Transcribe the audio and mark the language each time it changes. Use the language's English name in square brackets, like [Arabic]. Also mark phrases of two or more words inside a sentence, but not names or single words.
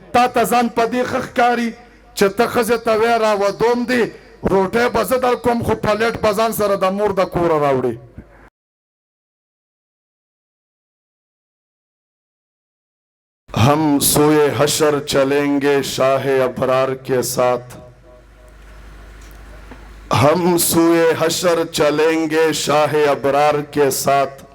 [Pashto] تا ته ځان په دې ښه ښکاري چې ته ښځې ته وایې راودوم دې روټۍ به زه در کوم خو پلیټ به ځان سره د مور د کوره راوړي. [Urdu] ہم سوئے حشر چلیں گے شاہ ابرار کے ساتھ، ہم سوئے حشر چلیں گے شاہ ابرار کے ساتھ,